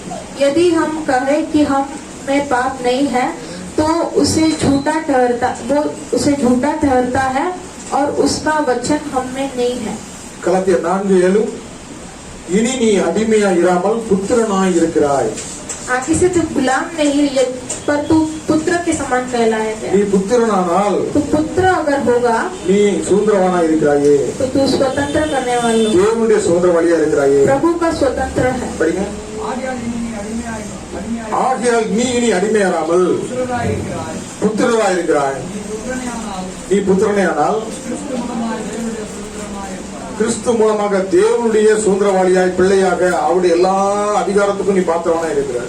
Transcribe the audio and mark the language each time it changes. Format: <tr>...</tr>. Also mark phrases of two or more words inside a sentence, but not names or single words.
<hi>यदि हम कहें कि हम में पाप नहीं है तो उसे झूठा ठहरता है और उसका वचन हम में नहीं है।</hi> <ta>கலாத்தியர் 4:7 இனி நீ அடிமையா இராமல் புத்திரனாய் இருக்கிறாய்.</ta> <hi>आगे से तू गुलाम नहीं पर तू पुत्र के समान कहलाया</hi> <ta>நீ</ta> <hi>गया।</hi> <ta>புத்திரனானால்</ta> <hi>तू पुत्र अगर होगा</hi> <ta>நீ சுதந்திரவானா இருக்கிறாயே.</ta> <hi>तो तू स्वतंत्र करने वाला</hi> <ta>தேவனுடைய சுதந்திரவாளியா இருக்கிறாயே.</ta> <hi>प्रभु का स्वतंत्र है।</hi> <ta>படிங்க. ஆகையால் நீ இனி அடிமையாராமல் புத்திரனாய் இருக்கிறாய். நீ புத்திரனே ஆனால் கிறிஸ்து மூலமாக தேவனுடைய சுதந்திரவாளியாய் பிள்ளையாக அவருடைய எல்லா அதிகாரத்துக்கும் நீ பாத்திரவானா இருக்கிறாய்.</ta>